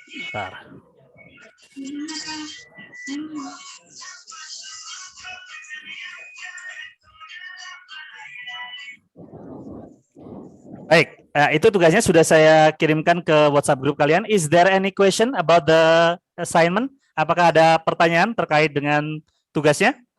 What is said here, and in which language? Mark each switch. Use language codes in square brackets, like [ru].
[id] Bentar. Baik, itu tugasnya sudah saya kirimkan ke WhatsApp grup kalian. [en] Is there any question about the assignment? [id] Apakah ada pertanyaan terkait dengan tugasnya?